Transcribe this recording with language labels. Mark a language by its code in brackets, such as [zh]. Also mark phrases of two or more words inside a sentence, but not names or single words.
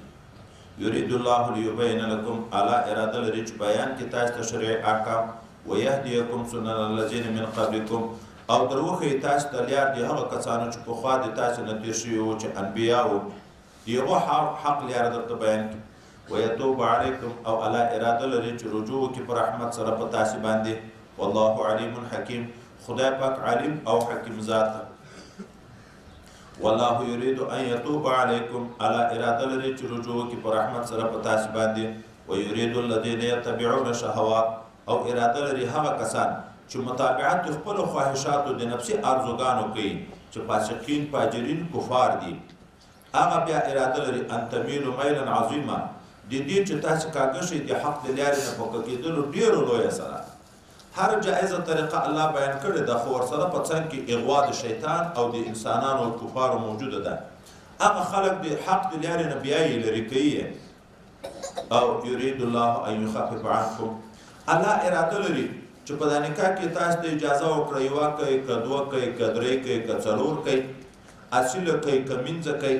[ar] یرید الله لیبین لکم، [ps] الله اراده لري چې بیان کې تاسو ته شرعي احکام، [ar] ویهدیکم سنن الذین من قبلکم، [ps] او در وښیي تاسو ته لار د هغه کسانو چې پخوا د تاسو نه تېر شوي وو چې انبیا وو، د هغو حق لار درته بیان کړي. [ar] ويتوب عليكم، [ps] او الله اراده لري چې رجوع وکړي په رحمت سره په تاسو باندې. [ar] والله علیم حکیم، [ps] خدای پاک علیم او حکیم ذات. [ar] والله يريد ان يتوب عليكم، [ps] الله اراده لري چې رجوع وکړي په رحمت سره په تاسو باندې. [ar] ويريد الذين يتبعون الشهوات، [ps] او اراده لري هغه کسان چې متابعت خپل خواهشاتو د نفسي ارزوګانو کوي، چې فاسقین فاجرین کفار دي، هغه بیا اراده لري [ar] ان تميلوا ميلا عظيما، [ps] د دې چې تاسو کاږه شئ د حق د لارې نه پوکه کېدلو ډېرو لویه سره. هر جایزه طریقه الله بیان کړې ده، خو ورسره په څنګ کې اغوا د شیطان او د انسانانو او کفارو موجوده ده. هغه خلک د حق د لارې نه بیا یې لرې کوي. او [ar] یرید الله ان یخفف عنکم، [ps] الله اراده لري چې په دا نکاح کې تاسو ته اجازه وکړئ، یوه کوي که دوه کوي که درې کوي که څلور کوي، اصیله کوي که مینځه کوي.